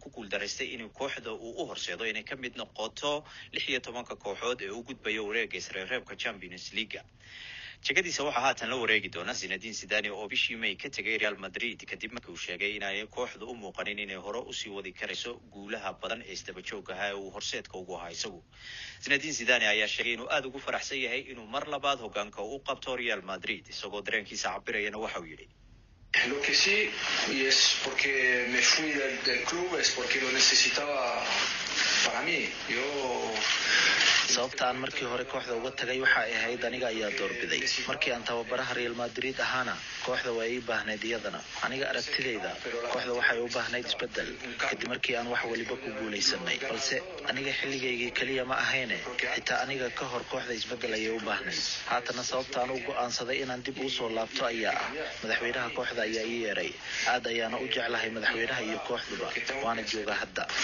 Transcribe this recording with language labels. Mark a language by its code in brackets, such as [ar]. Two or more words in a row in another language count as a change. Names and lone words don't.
[so] ku guuldareystay inuu kooxda u horseedo inay ka mid noqoto 16 kooxood ee u gudbaya wareegga isreebka Champions League jagadiisa waxaa haatan la wareegi doona Zinedine Zidane oo bishii May ka tagay Real Madrid kadib markii uu sheegay in ay kooxdu u muuqanin inay hore u sii wadi karayso guulaha badan ee isdaba joogga ah ee uu horseedka ugu ahaa isagu Zinedine Zidane ayaa sheegay inuu aad ugu faraxsan yahay inuu mar labaad hoggaanka u qabto Real Madrid isagoo dareenkiisa cabirayana waxa uu yidhi [es] Lo que sí, y es porque me fui del club, es porque lo necesitaba para mí. [so] sababta aan markii hore kooxda uga tagay waxa ay ahayd aniga ayaa doorbiday markii aan tababaraha Real Madrid ahaana kooxda way ii baahnayd iyadana aniga aragtidayda kooxda waxay u baahnayd isbedel kadib markii aan wax waliba ku guuleysanay balse aniga xilligeygii kaliya ma ahayn xitaa aniga ka hor kooxda isbedel ayay u baahnayd haatana sababta aan u go'aansaday inaan dib u soo laabto ayaa ah madaxweynaha kooxda ayaa ii yeeray aad ayaana u jeclahay madaxweynaha iyo kooxduba waana joogaa hadda